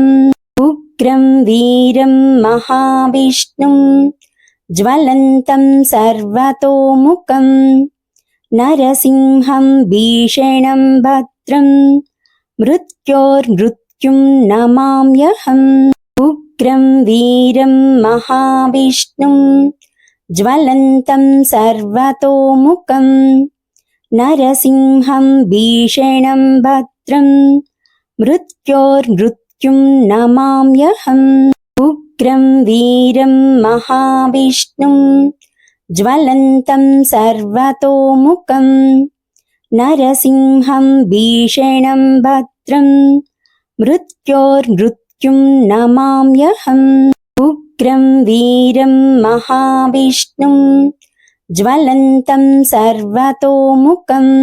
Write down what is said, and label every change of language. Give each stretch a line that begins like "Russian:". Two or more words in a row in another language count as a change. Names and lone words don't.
Sanskrit: ఉగ్రం వీరం మహావిష్ణుం జ్వలంతం సర్వతోముఖం నరసింహం భీషణం భద్రం మృత్యోర్మృత్యుం నమామ్యహం. ఉగ్రం వీరం మహావిష్ణుం జ్వలంతం సర్వతోముఖం నరసింహం భీషణం భద్రం మృత్యోర్మృత్యుం मृत्युं नमाम्यहम् उग्रं वीरं महाविष्णुं ज्वलन्तं सर्वतोमुखं नरसिंहं भीषणं भद्रं मृत्योर्मृत्युं नमाम्यहम् उग्रं वीरं महाविष्णुं ज्वलन्तं सर्वतोमुखं